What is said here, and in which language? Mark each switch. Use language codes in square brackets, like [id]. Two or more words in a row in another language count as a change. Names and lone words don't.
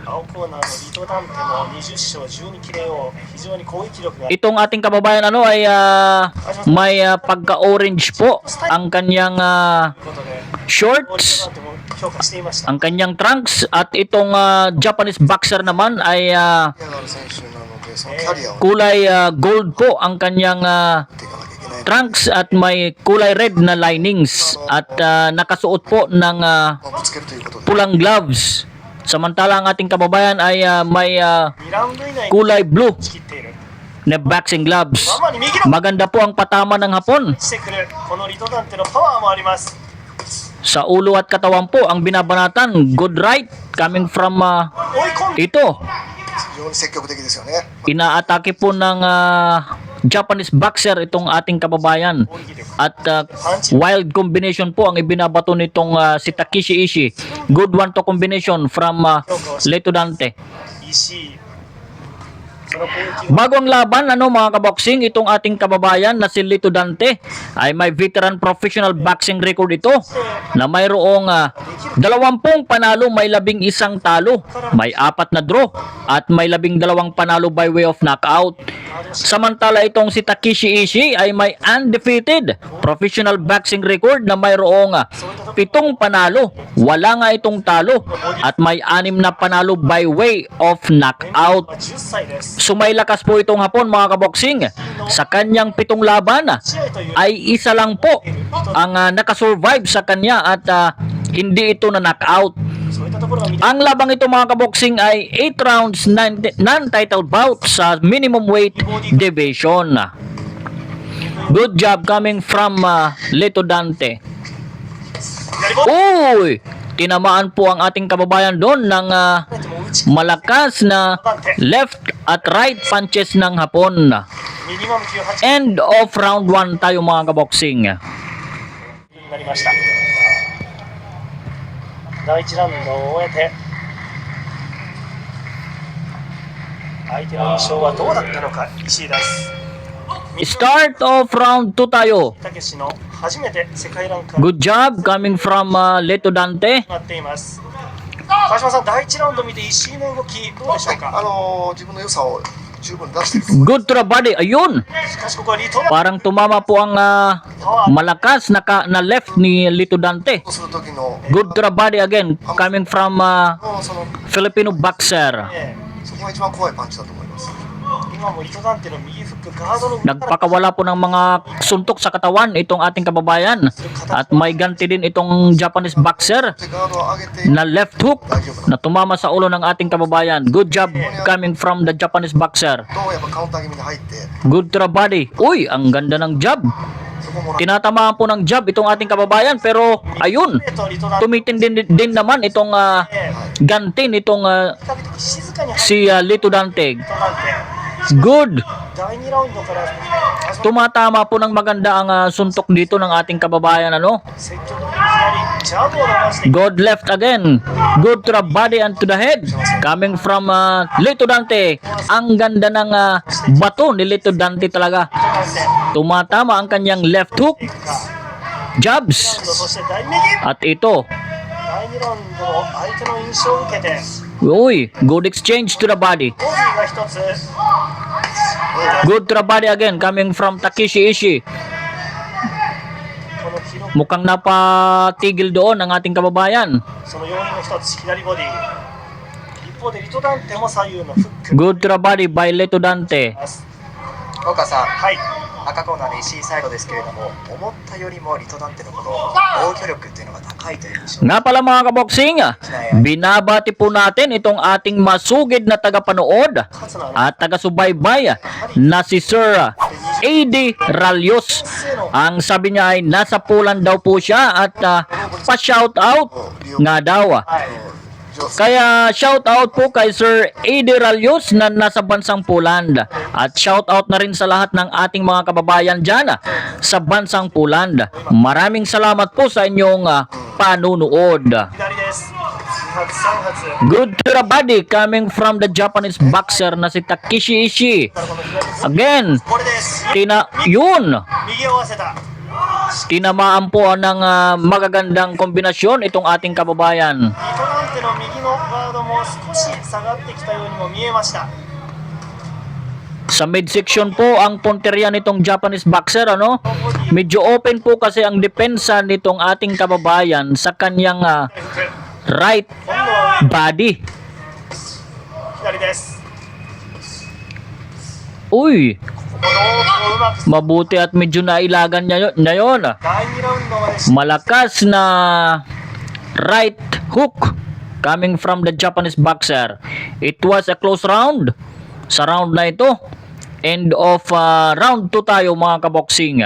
[tl] Itong ating kababayan ay may pagka-orange po ang kanyang shorts, ang kanyang trunks, at itong [en] Japanese boxer [tl] naman ay kulay gold po ang kanyang trunks at may kulay red na linings at nakasuot po ng pulang gloves. Samantala ang ating kababayan ay may kulay blue na [en] boxing gloves. [tl] Maganda po ang patama ng Hapon. Sa ulo at katawan po ang binabanatan. [en] Good right coming from ito. [tl] Inaatake po ng [en] Japanese boxer [tl] itong ating kababayan. At [en] wild combination [tl] po ang ibinabato nitong si Takeshi Ishii. [en] Good one to combination from Lito Dante. [tl] Bago ang laban, mga kaboksing, itong ating kababayan na si Lito Dante ay may [en] veteran professional boxing record [tl] ito na mayroong 20 panalo, may 11 talo, may 4 na draw at may 12 panalo [en] by way of knockout. [tl] Samantala itong si Takeshi Ishii ay may [en] undefeated professional boxing record [tl] na mayroong 7 panalo, wala nga itong talo at may 6 na panalo [en] by way of knockout. [tl] So may lakas po itong Hapon mga kaboksing. Sa kanyang 7 laban ay isa lang po ang nakasurvive sa kanya at hindi ito na knockout. Ang labang ito mga kaboksing ay [en] 8 rounds non-title bout [tl] sa [en] minimum weight division. Good job coming from Lito Dante. [tl] Uy! Tinamaan po ang ating kababayan doon ng malakas na left at [en] right punches [tl] ng Hapon. [en] End of round 1 [tl] tayo mga kaboksing. [ja] 第1ラウンドを終えて相手の印象はどうだったのか石井です。 [en] Start of round 2 tayo. [ja] たけしの初めて世界ランク [en] Good job coming from Lito Dante. [ja] なっています。川島さん、第1ラウンド見て石井の動きどうでしょうか。自分の良さを十分出してる。 [en] Good to the body. [tl] Ayun. [ja] しかしここはリトラ [tl] Parang tumama po ang malakas na left ni Lito Dante. [ja] する時の [en] Good to the body again coming from [ja] その [en] Filipino boxer. [ja] そこが一番怖いパンチだと思います。今もリトダンテの右フックガードの [tl] Nagpakawala po ng mga suntok sa katawan itong ating kababayan. At may ganti din itong [en] Japanese boxer [ja] でガードを上げて [tl] na [en] left hook [tl] na tumama sa ulo ng ating kababayan. [en] Good job coming from the Japanese boxer. [ja] どうやっぱカウンター気味に入って [en] Good to the body. [tl] Uy, ang ganda ng jab. [ja] そこもら [tl] Tinatamaan po ng jab itong ating kababayan pero ayun, [ja] とリトダンテ [tl] tumitindi din naman itong ganti nitong [ja] 比較的静かに入って [tl] si Lito Dante. [ja] リトダンテ [en] Good. [ja] 第2ラウンドから [tl] Tumatama po ng maganda ang suntok dito ng ating kababayan. [ja] 積極的に左ジャブを流していく [en] Good left again. Good to the body and to the head. Coming from Lito Dante. [tl] Ang ganda ng bato ni Lito Dante talaga. [ja] リトダンテ [tl] Tumatama ang kanyang [en] left hook. [tl] Jabs. [ja] そして第右 [tl] At ito, [ja] 第2ラウンドの相手の印象を受けて [en] Uy, good exchange to the body. [ja] ボディが一つ [en] Good to the body again, coming from Takeshi Ishii. [ja] この記録 [tl] Mukhang napatigil doon ang ating kababayan. [ja] その要因の一つ左ボディ一方でリトダンテも左右のフック [en] Good to the body by Leto Dante. [ja] 岡さん、はい赤コーナーの石井サイドですけれども、思ったよりもリトダンテのこの防御力っていうのが高いという印象 [tl] Nga pala mga kaboksing, binabati po natin itong ating masugid na tagapanood [ja] 勝つのは [tl] at taga-subaybay na si Sir A.D. Ralios. Ang sabi niya ay nasa Poland daw po siya at pa-shout out nga daw. [ja] 上手 [tl] Kaya [en] shout out [tl] po kay Sir A.D. Ralios na nasa bansang Poland. At [en] shout out [tl] na rin sa lahat ng ating mga kababayan dyan sa bansang Poland. Maraming salamat po sa inyong panunood. [ja] 左です2発3発 [en] Good to the body coming from the Japanese boxer [tl] na si Takeshi Ishii. [ja] この左です [en] Again, [ja] これです [tl] yun. [ja] 右を合わせた [tl] Tinamaan po ng magagandang kombinasyon itong ating kababayan. [ja] リトダンテの右のガードも少し下がってきたようにも見えました [tl] Sa midsection po ang punteriya nitong [en] Japanese boxer, [tl] ano? Medyo open po kasi ang depensa nitong ating kababayan sa kanyang right [ja] 今度は [en] body. [ja] 左です [tl] Uy, [ja] このうまく [tl] mabuti at medyo nailagan niya yun. [ja] 第2ラウンドまでし [en] Malakas na right hook coming from the Japanese boxer. It was a close round. [tl] Sa round na ito, [en] end of round 2 [tl] tayo mga kaboksing.